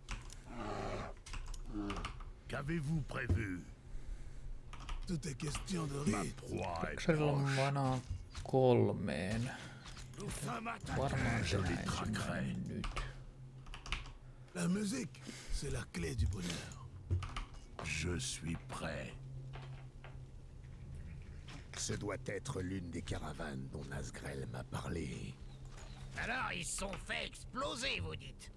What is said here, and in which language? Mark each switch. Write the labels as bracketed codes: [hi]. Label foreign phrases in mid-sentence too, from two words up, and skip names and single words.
[fr] Qu'avez-vous prévu? Tout est question de Ma rythme. proie est [fi] Rekserilla on [fr] proche. [fi] vanaa 3. Varmaan [fr] Je les [fi] tehdään [fr] traquerai. [fi] ensimmäinen nyt. [fr] La musique, c'est la clé du bonheur. Je suis prêt. Ce doit être l'une des caravanes dont Nazgrel m'a parlé. Alors, ils se sont fait exploser, vous dites?